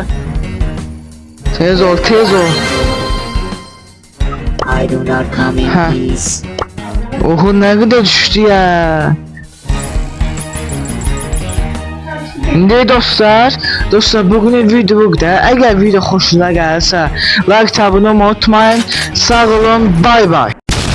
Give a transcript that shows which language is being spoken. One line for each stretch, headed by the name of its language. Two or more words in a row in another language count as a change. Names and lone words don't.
Azerbaijani: Tez ol. Oho, nə qədər düşdü ya. İndi dostlar, bugünün video bu qədər. Əgər video xoşunuza gəlirsə, like, abunə olmayı unutmayın. Sağ olun, bay bay.